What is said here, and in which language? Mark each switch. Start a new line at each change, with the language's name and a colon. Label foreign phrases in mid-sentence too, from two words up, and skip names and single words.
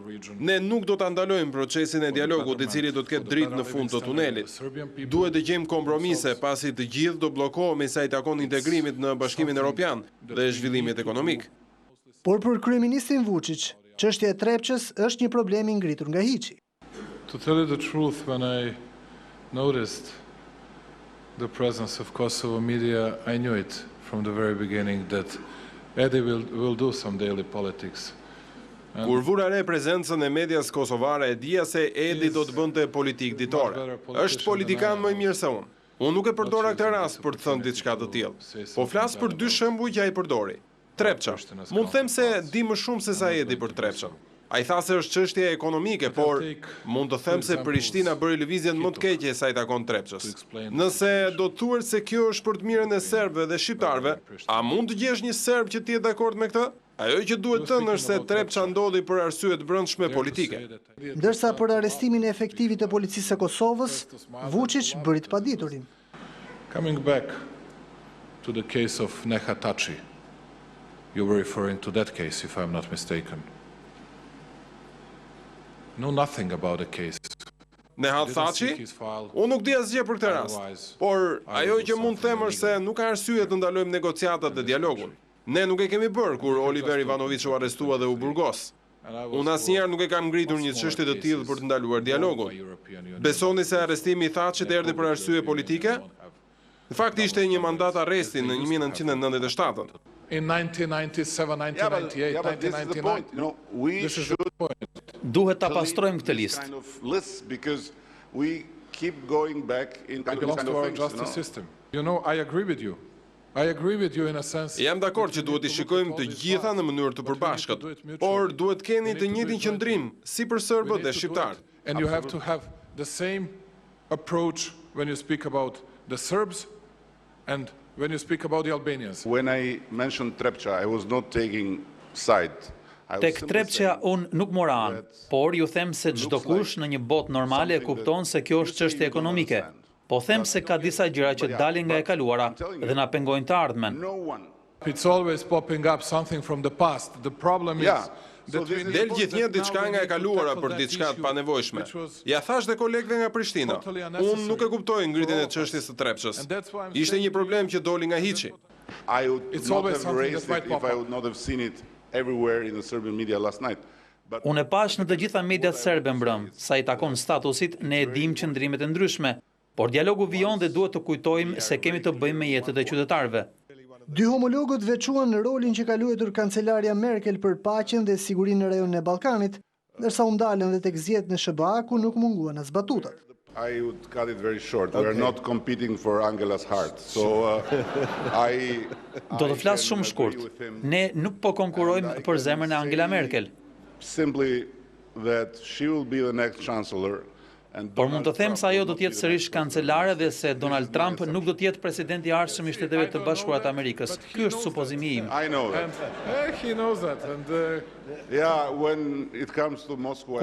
Albanian: Ne nuk do ta ndalojmë procesin e dialogut i cili do të ketë dritë në fund të tunelit. Duhet të gjejmë kompromise pasi të gjithë do bllokohemi sa i takon integrimit në Bashkimin Evropian dhe zhvillimit ekonomik. Por për kryeministrin Vučić, çështja e Trepçës është një problem i ngritur nga hiçi.
English: To tell you the truth, when I noticed the presence of Kosovo media, I knew it from the very beginning that Edi will do some daily politics.
Albanian: Kur vura re prezencën e medias kosovare, e dija se Edi do të bënte politikë ditore. Është politikan më i mirë se unë. Unë nuk e përdora këtë rast për të thënë diçka të tillë, po flas për 2 shembuj që ai përdori. Trepça. Mund të them se di më shumë se sa Edi për Trepçën. Ai tha se është çështje ekonomike, por mund të them se Prishtina bëri lëvizjen më të keqe sa i takon Trepçës. Nëse do të thuhet se kjo është për të mirën e serbëve dhe shqiptarëve, a mund të gjesh një serb që të jetë dakord me këtë? Ajo që duhet thënë është se Trepça ndodhi për arsye të brendshme politike. Ndërsa për arrestimin e efektivit të policisë së Kosovës, Vučić bëri të paditurin.
English: Coming back to the case of Nehat Thaçi, you were referring to that case, if I'm not mistaken. Know nothing about the case. Nehat Thaçi?
Albanian: Unë nuk di asgjë për këtë rast. Por ajo që mund të them është se nuk ka arsye të ndalojmë negociatat dhe dialogun. Ne nuk e kemi bërë kur Oliver Ivanović u arrestua dhe u burgos. Unë asnjëherë nuk e kam ngritur një çështje të tillë për të ndaluar dialogun. Besoni se arrestimi i Thaçit erdhi për arsye politike? Në fakt ishte një mandat arresti në 1997.
English: in 1997, 1998, yeah, but this is the 1999. point. You know, we This is should the point.
Albanian: Duhet ta pastrojmë këtë
English: clean
Albanian: listë.
English: kind of lists because we keep going back in It kind belongs of to our things, justice system. You know, I agree with you. I agree with you in a sense.
Albanian: Jam dakord që duhet i shikojmë të gjitha në mënyrë të përbashkët, por duhet keni të njëjtin qëndrim si për serbët dhe shqiptarët.
English: And you have to have the same approach when you speak about the Serbs and when you speak about the Albanians. When I mentioned Trepça, I was not taking side. I was
Albanian: Tek
English: simply
Albanian: Trepça
English: saying
Albanian: unë nuk mora anë, por ju them se çdo kush në një botë normale e kupton se kjo është çështje ekonomike. Po them se ka disa gjëra që dalin nga e kaluara dhe na pengojnë të ardhmen.
English: no one. It's always popping up something from the past. The problem is Yeah. So that we this is-
Albanian: Del gjithnjë diçka nga e kaluara për diçka të panevojshme. Ja thash dhe kolegëve nga Prishtina. Unë nuk e kuptoj ngritjen e çështjes së Trepçës. Ishte një problem që doli nga hiçi.
English: I would It's not always have something raised that might it if pop I up. would not have seen it everywhere in the Serbian media last night. But
Albanian: Unë e pash në të gjitha mediat serbe mbrëm, sa i takon statusit, ne e dim qëndrimet e ndryshme, por dialogu vijon dhe duhet të kujtojmë se kemi të bëjmë me jetët e qytetarëve. Dy homologët veçuan në rolin që ka luajtur kancelaria Merkel për paqen dhe sigurinë në rajonin e Ballkanit, ndërsa u ndalën dhe tek zgjedhjet në SBA ku nuk munguan as batutat.
English: I would cut it very short. We are not competing for Angela's heart. So
Albanian: Do të flas shumë shkurt. Ne nuk po konkurrojmë për zemrën e Angela Merkel,
English: simply that she will be the next chancellor. And
Albanian: por mund të them se ajo do të jetë sërish kancelare dhe se Donald Trump nuk do të jetë presidenti i ardhshëm i Shteteve të Bashkuara të Amerikës. Ky është supozimi im.
English: I know that. And he knows that. And Yeah, when it comes to Moscow.